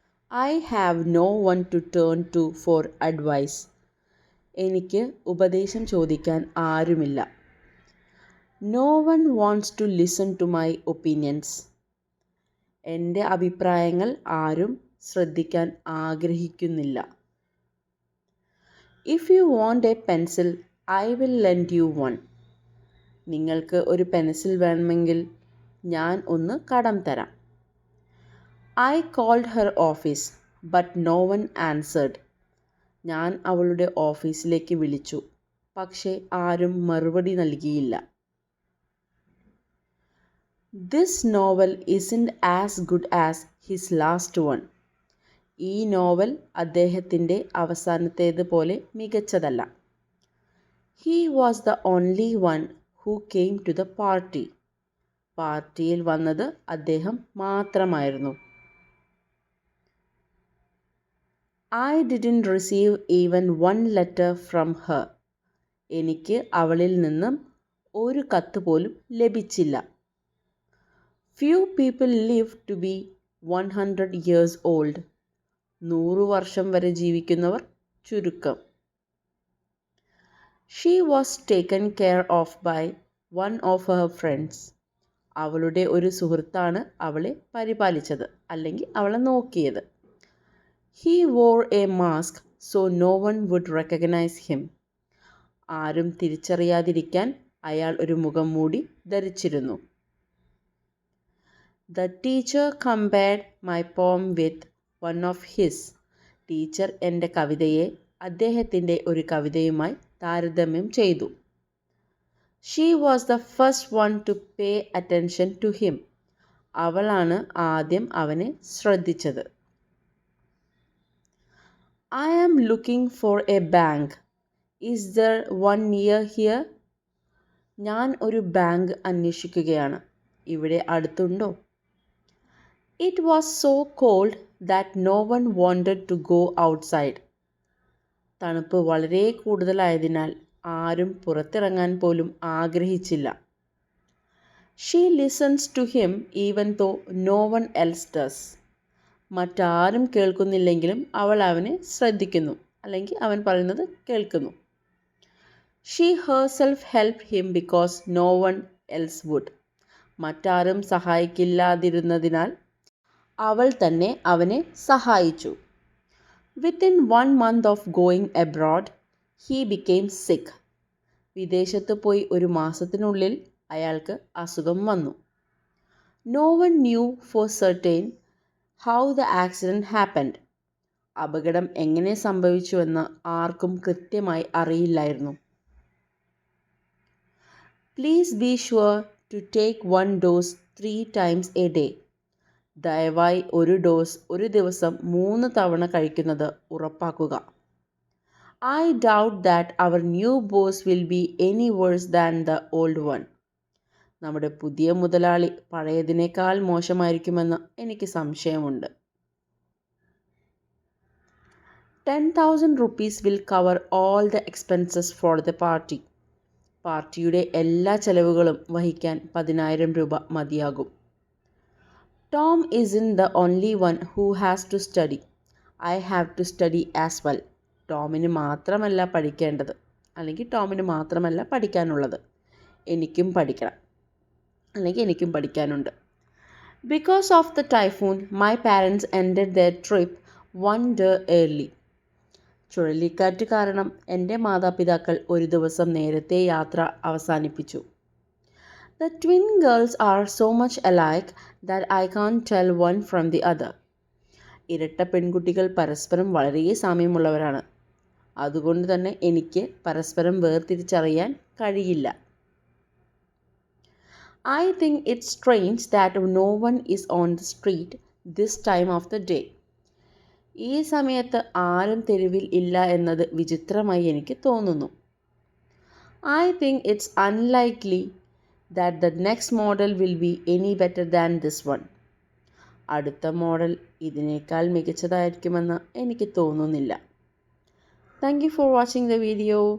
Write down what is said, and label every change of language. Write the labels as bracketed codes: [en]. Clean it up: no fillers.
[en] I have no one to turn to for advice. [ml] എനിക്ക് ഉപദേശം ചോദിക്കാൻ ആരുമില്ല. [en] No one wants to listen to my opinions. [ml] എൻ്റെ അഭിപ്രായങ്ങൾ ആരും ശ്രദ്ധിക്കാൻ ആഗ്രഹിക്കുന്നില്ല. [en] If you want a pencil, I will lend you one. [ml] നിങ്ങൾക്ക് ഒരു പെൻസിൽ വേണമെങ്കിൽ ഞാൻ ഒന്ന് കടം തരാം. [en] I called her office, but no one answered. [ml] ഞാൻ അവളുടെ ഓഫീസിലേക്ക് വിളിച്ചു, പക്ഷേ ആരും മറുപടി നൽകിയില്ല. [en] This novel isn't as good as his last one. [ml] ഈ നോവൽ അദ്ദേഹത്തിൻ്റെ അവസാനത്തേത് പോലെ മികച്ചതല്ല. [en] He was the only one who came to the party. [ml] പാർട്ടിയിൽ വന്നത് അദ്ദേഹം മാത്രമായിരുന്നു. [en] I didn't receive even one letter from her. [ml] എനിക്ക് അവളിൽ നിന്നും ഒരു കത്ത് പോലും ലഭിച്ചില്ല. [en] Few people live to be 100 years old. [ml] 100 വർഷം വരെ ജീവിക്കുന്നവർ ചുരുക്കം. [en] She was taken care of by one of her friends. [ml] അവളുടെ ഒരു സുഹൃത്താണ് അവളെ പരിപാലിച്ചത് അല്ലെങ്കിൽ അവളെ നോക്കിയത്. [en] He wore a mask so no one would recognize him. [ml] ആരും തിരിച്ചറിയാതിരിക്കാൻ അയാൾ ഒരു മുഖംമൂടി ധരിച്ചിരുന്നു. [en] The teacher compared my poem with one of his. [ml] Teacher എൻ്റെ കവിതയെ അദ്ദേഹത്തിൻ്റെ ഒരു കവിതയുമായി താരതമ്യം ചെയ്തു. [en] She was the first one to pay attention to him. [ml] അവളാണ് ആദ്യം അവനെ ശ്രദ്ധിച്ചത്. [en] I am looking for a bank. Is there one near here? [ml] ഞാൻ ഒരു ബാങ്ക് അന്വേഷിക്കുകയാണ്. ഇവിടെ അടുത്തുണ്ടോ? [en] It was so cold that no one wanted to go outside. [ml] തണുപ്പ് വളരെ കൂടുതലായതിനാൽ ആരും പുറത്തിറങ്ങാൻ പോലും ആഗ്രഹിച്ചില്ല. [en] She listens to him even though no one else does. [ml] മറ്റാരും കേൾക്കുന്നില്ലെങ്കിലും അവൾ അവനെ ശ്രദ്ധിക്കുന്നു അല്ലെങ്കിൽ അവൻ പറയുന്നത് കേൾക്കുന്നു. [en] She herself helped him because no one else would. [ml] മറ്റാരും സഹായിക്കില്ലാതിരുന്നതിനാൽ അവൾ തന്നെ അവനെ സഹായിച്ചു. [en] Within 1 month of going abroad, he became sick. [ml] വിദേശത്ത് പോയി ഒരു മാസത്തിനുള്ളിൽ അയാൾക്ക് അസുഖം വന്നു. [en] No one knew for certain how the accident happened. [ml] അപകടം എങ്ങനെ സംഭവിച്ചുവെന്ന് ആർക്കും കൃത്യമായി അറിയില്ലായിരുന്നു. [en] Please be sure to take one dose 3 times a day. [ml] ദയവായി ഒരു ഡോസ് ഒരു ദിവസം 3 തവണ കഴിക്കുന്നത് ഉറപ്പാക്കുക. [en] I doubt that our new boss will be any worse than the old one. [ml] നമ്മുടെ പുതിയ മുതലാളി പഴയതിനേക്കാൾ മോശമായിരിക്കുമെന്ന് എനിക്ക് സംശയമുണ്ട്. [en] 10,000 rupees will cover all the expenses for the party. [ml] പാർട്ടിയുടെ എല്ലാ ചെലവുകളും വഹിക്കാൻ 10,000 രൂപ മതിയാകും. [en] Tom isn't the only one who has to study. I have to study as well. [ml] ടോമിന് മാത്രമല്ല പഠിക്കേണ്ടത് അല്ലെങ്കിൽ ടോമിന് മാത്രമല്ല പഠിക്കാനുള്ളത്, എനിക്കും പഠിക്കണം അല്ലെങ്കിൽ എനിക്കും പഠിക്കാനുണ്ട്. [en] Because of the typhoon, my parents ended their trip 1 day early. [ml] ചുഴലിക്കാറ്റ് കാരണം എൻ്റെ മാതാപിതാക്കൾ ഒരു ദിവസം നേരത്തെ യാത്ര അവസാനിപ്പിച്ചു. [en] The twin girls are so much alike that I can't tell one from the other. [ml] ഇരട്ട പെൺകുട്ടികൾ പരസ്പരം വളരെ സാമ്യമുള്ളവരാണ്. അതുകൊണ്ട് തന്നെ എനിക്ക് പരസ്പരം വേർതിരിച്ചറിയാൻ കഴിയില്ല. [en] I think it's strange that no one is on the street this time of the day. [ml] ഈ സമയത്ത് ആരും തെരുവിൽ ഇല്ല എന്നത് വിചിത്രമായി എനിക്ക് തോന്നുന്നു. [en] I think it's unlikely that the next model will be any better than this one. [ml] അടുത്ത model ഇതിനേക്കാൾ മികച്ചതായിരിക്കുമെന്ന് എനിക്ക് തോന്നുന്നില്ല. [en] Thank you for watching the video.